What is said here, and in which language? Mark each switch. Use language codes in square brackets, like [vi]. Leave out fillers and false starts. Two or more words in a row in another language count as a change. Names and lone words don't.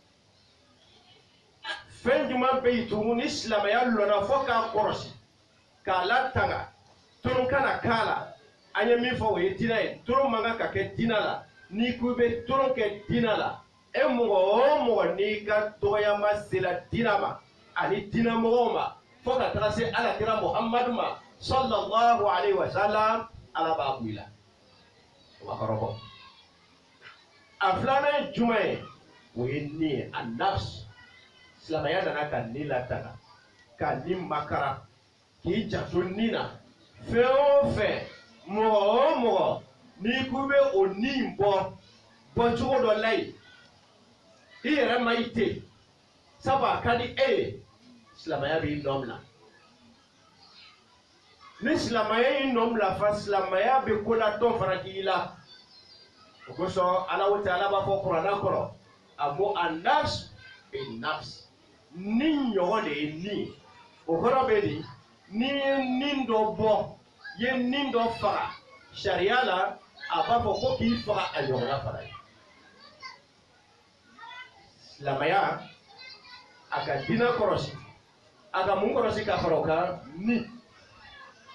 [bm] fɛn jumɛn bɛ yen tugun ni silamɛya lɔnna fɔ k'a kɔrɔsi k'a latanga toro kana kala anya min fɔ o ye diina ye toro man ka kɛ diina la n'i ko i bɛ toro kɛ diina la e mɔgɔ o mɔgɔ n'i ka dɔgɔyama sera diina ma ani diina mɔgɔw ma fo ka taga se Alakira Muhammadu ma [ar] صلى الله عليه وسلم [bm] Ala b'a bɔ i la o b'a kɔrɔbɔ a filanan ye jumɛn ye o ye nin ye a nafs silamɛya nana ka nin latanga ka nin makara k'i janto nin na. Fɛn o fɛn mɔgɔ o mɔgɔ n'i ko bɛ o nin bɔ cogo dɔ la yen i yɛrɛ ma i ten sabu a ka di e ye silamɛya b'i nɔ bila ni silamɛya y'i nɔ bila fa silamɛya bɛ ko la dɔ fana k'i la o kosɔn Ala Ta'ala b'a fɔ Kuranɛ kɔrɔ a ko a [ar] النفس بالنفس [bm] ni ɲɔgɔn de ye nin o kɔrɔ bɛ di. Ni nin dɔ bɔ ye nin dɔ faga sariya la a b'a fɔ ko k'i faga a ɲɔgɔnna fara ye silamɛya a ka diinɛ kɔrɔsi a ka mun kɔrɔsi ka fara o kan ni